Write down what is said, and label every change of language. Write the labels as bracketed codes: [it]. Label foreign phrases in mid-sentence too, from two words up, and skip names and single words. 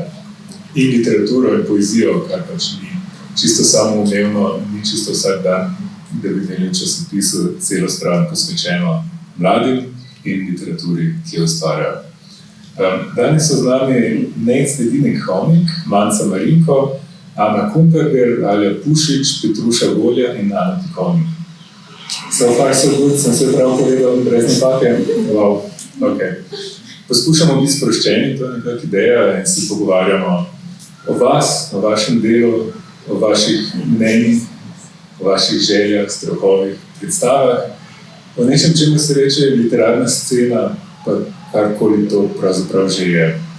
[sl] In literaturo in poezijo, kar pač ni čisto samoumevno, ni čisto vsak dan, da bi imeli v časopisu celo stran posvečeno mladim in literaturi, ki jo ustvarjajo. Danes so z nami Nejc Ledinek-Hovnik, Manca Marinko, Ana Kumperger, Alja Pušič, Petruša Golja in Ana Pikovnik. [en] So far so good, [sl] sem se prav povedal, brez napake? [en] Wow, ok. [sl] Poskušamo biti sproščeni, to je nekak ideja in se pogovarjamo o vas, o vašem delu, o vaših mnenjih, o vaših željah, strahovih, predstavah, o nečem, čemu se reče literarna scena, pa karkoli to pravzaprav že je.